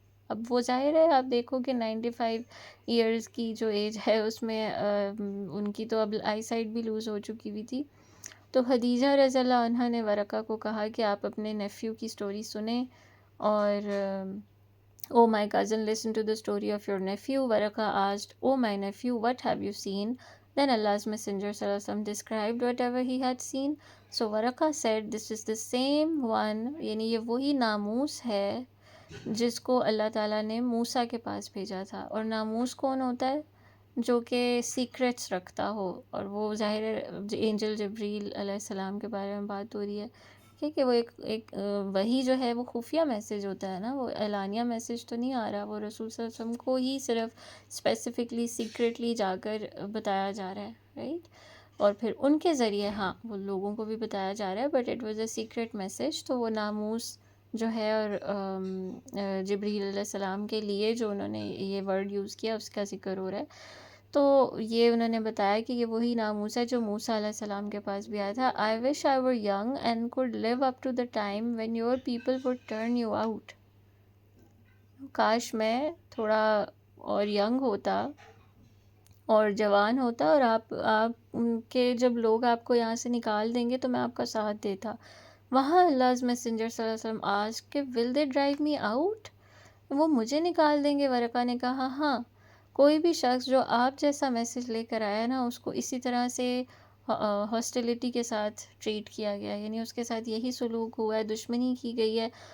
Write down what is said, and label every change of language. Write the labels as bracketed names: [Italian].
[Urdu] اب وہ ظاہر ہے آپ دیکھو کہ 95 ایئرز کی جو ایج ہے اس میں ان کی تو اب آئی سائٹ بھی لوز ہو چکی ہوئی تھی. تو خدیجہ رضی اللہ عنہا نے ورقہ کو کہا کہ آپ اپنے نیفیو کی سٹوری سنیں، اور [English] Oh my cousin, listen to the story of your nephew. Waraka asked, Oh my nephew, what have you seen? Then Allah's Messenger sallallahu alaihi wasallam described whatever he had seen. So Waraka said, this is the same one, [Urdu] یعنی یہ وہی ناموس ہے جس کو اللہ تعالیٰ نے موسیٰ کے پاس بھیجا تھا. اور ناموس کون ہوتا ہے؟ جو کہ سیکرٹس رکھتا ہو، اور وہ ظاہر اینجل جبریل علیہ السلام کے بارے میں بات ہو رہی ہے کہ وہ ایک وہی جو ہے وہ خفیہ میسیج ہوتا ہے نا، وہ اعلانیہ میسیج تو نہیں آ رہا، وہ رسول صلی اللہ علیہ وسلم کو ہی صرف اسپیسیفکلی سیکریٹلی جا کر بتایا جا رہا ہے، رائٹ؟ اور پھر ان کے ذریعے ہاں وہ لوگوں کو بھی بتایا جا رہا ہے، [English] But it was a secret message. [Urdu] تو وہ ناموس جو ہے، اور جبریل علیہ السلام کے لیے جو انہوں نے یہ ورڈ یوز کیا اس کا ذکر ہو رہا ہے. تو یہ انہوں نے بتایا کہ یہ وہی ناموس ہے جو موسیٰ علیہ السلام کے پاس بھی آیا تھا. [English] I wish I were young and could live up to the time when your people would turn you out. [Urdu] کاش میں تھوڑا اور ینگ ہوتا اور جوان ہوتا، اور آپ کے جب لوگ آپ کو یہاں سے نکال دیں گے تو میں آپ کا ساتھ دیتا. وہاں Allah's Messenger صلی اللہ علیہ وسلم asked کہ [English] will they drive me out؟ [Urdu] وہ مجھے نکال دیں گے؟ ورقہ نے کہا ہاں، کوئی بھی شخص جو آپ جیسا میسیج لے کر آیا نا، اس کو اسی طرح سے ہاسٹیلیٹی کے ساتھ ٹریٹ کیا گیا، یعنی اس کے ساتھ یہی سلوک ہوا ہے، دشمنی کی گئی ہے.